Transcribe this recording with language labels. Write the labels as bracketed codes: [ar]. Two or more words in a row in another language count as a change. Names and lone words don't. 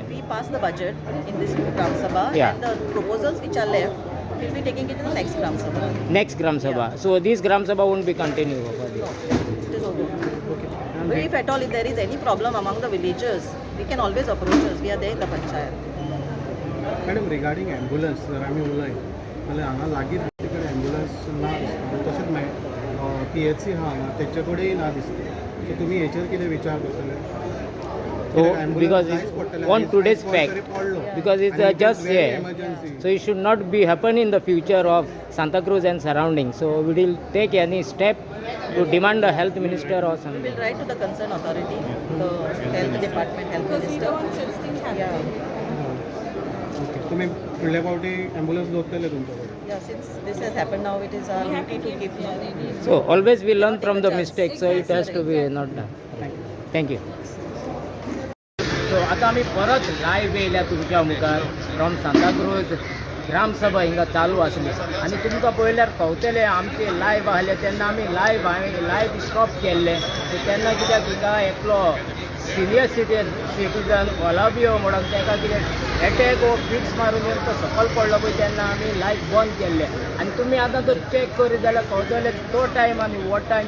[en] We pass the budget in this Gram Sabha Yeah. and the proposals which are left we'll be taking it in the next Gram Sabha. Next Gram Sabha. Yeah. So this Gram Sabha won't be continue for this. It is over. But if at all if there is any problem among the villagers, we can always approach us. We are there in the panchayat. madam regarding ambulance [kok] जर आमी उलय जाल्यार हांगा लागीं तुजे कडेन ॲम्ब्युलन्स ना दिसता तशेंच PHC आहा हांगा तेचे कडेनय ना दिसता सो तुमी हेचेर कितें विचार करतले? [en] So because it's on today's fact, because it's just here. emergency. So it should not be happen in the future of Santa Cruz and surrounding. So we will take any step to demand the health minister or We something. will write to the concerned authority, the health department, health minister. Yeah. [kok] ओके तुमी फुडल्या फावटी ॲम्ब्युलन्स दवरतले तुमचे कडेन? [en] Yeah, since this has happened now, it is our duty to keep. So always we learn from the mistakes. So it has to be not done. Thank you. [kok] So आता आम्ही परत लाईव्ह येयल्या तुमच्या मुखार फ्रॉम सांताक्रूज ग्राम सभा हिंगा चालू आसली आनी तुमकां पळयल्यार कळटलें आमचे लायव्ह आहले तेन्ना आमी [en] live stop [kok] केल्ले सो तेन्ना कित्याक हिंगा एकलो [en] senior citizen [kok] ओलाबियो म्हणून ताका कितें एटॅक वो फिक्स मारून येवन तो सकयल पडलो पळय तेन्ना आमी लायव्ह बंद केल्ले आनी तुमी आतां तो चॅक करीत जाल्यार कळटलें तो टायम आनी हो टायम